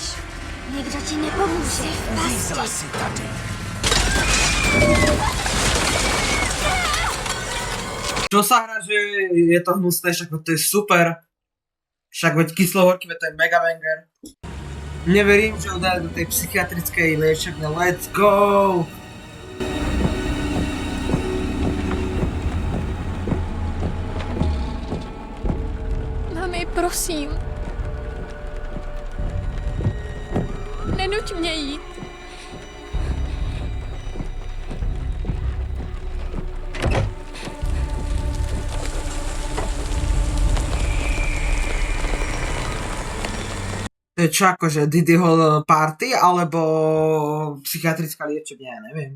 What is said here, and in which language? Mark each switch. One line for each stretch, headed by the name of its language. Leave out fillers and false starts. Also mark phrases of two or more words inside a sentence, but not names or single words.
Czech: Nikdo ti nepomůže v pasti.
Slovak: Čo sa hrá, že je to hnusné, však to je super. Však veď kyslohorky, to je
English: mega banger.
Slovak: Neverím, že ho dali do tej psychiatrickej liečebne.
English: Let's go!
Slovak: Mami, prosím.
Czech: Nenuť mě jít.
Slovak: To je čo akože Diddyho party, alebo psychiatrická liečebňa, ja neviem.